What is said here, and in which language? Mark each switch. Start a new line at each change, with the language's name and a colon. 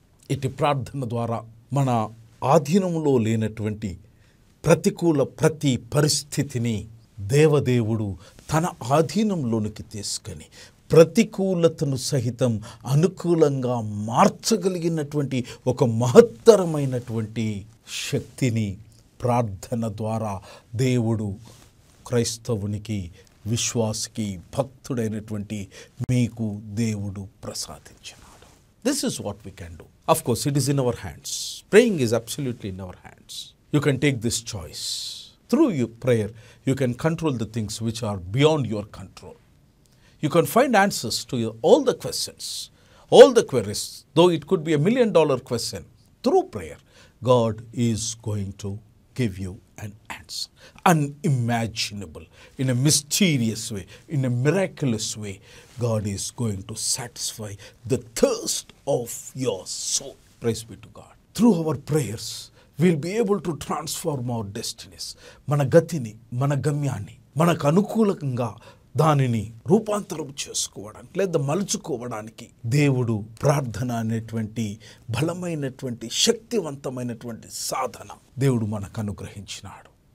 Telugu: ఇటు ప్రార్థన ద్వారా మన ఆధీనంలో లేనటువంటి ప్రతికూల ప్రతి పరిస్థితిని దేవదేవుడు తన ఆధీనంలోనికి తీసుకొని ప్రతికూలతను సహితం అనుకూలంగా మార్చగలిగినటువంటి ఒక మహత్తరమైనటువంటి శక్తిని ప్రార్థన ద్వారా దేవుడు క్రైస్తవునికి, విశ్వాసికి, భక్తుడైనటువంటి మీకు దేవుడు ప్రసాదించినాడు.
English: This is what we can do. Of course it is in our hands. Praying is absolutely in our hands. You can take this choice. Through your prayer you can control the things which are beyond your control. You can find answers to all the questions, all the queries, though it could be $1 million question. Through prayer, God is going to give you an answer. Unimaginable, in a mysterious way, in a miraculous way, God is going to satisfy the thirst of your soul. Praise be to God. Through our prayers, we'll be able to transform our destinies.
Telugu: మన గతిని, మన గమ్యాన్ని మనకు అనుకూలంగా దానిని రూపాంతరం చేసుకోవడానికి లేదా మలుచుకోవడానికి దేవుడు ప్రార్థన అనేటువంటి బలమైనటువంటి శక్తివంతమైనటువంటి సాధన దేవుడు మనకు అనుగ్రహించినాడు.